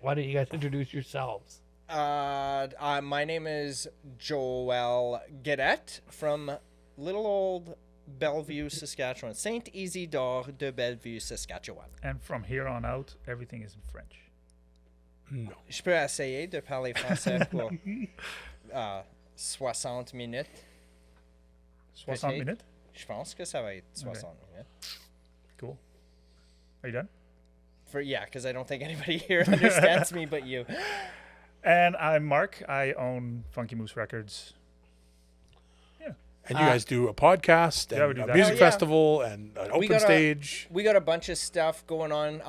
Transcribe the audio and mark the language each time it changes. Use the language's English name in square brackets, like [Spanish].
[English] Why don't you guys introduce yourselves? My name is Joel Guéret from little old Bellevue, Saskatchewan. Saint Isidore de Bellevue, Saskatchewan. And from here on out, everything is in French. No. [French] Je peux essayer de parler français pour 60 minutes. 60 minutes? Je pense que ça va être 60 minutes. [English] Cool. Are you done? Yeah, because I don't think anybody here understands me but you. And I'm Mark. I own Funky Moose Records. Yeah. And you guys do a podcast and a music festival and an open stage. We got a bunch of stuff going on.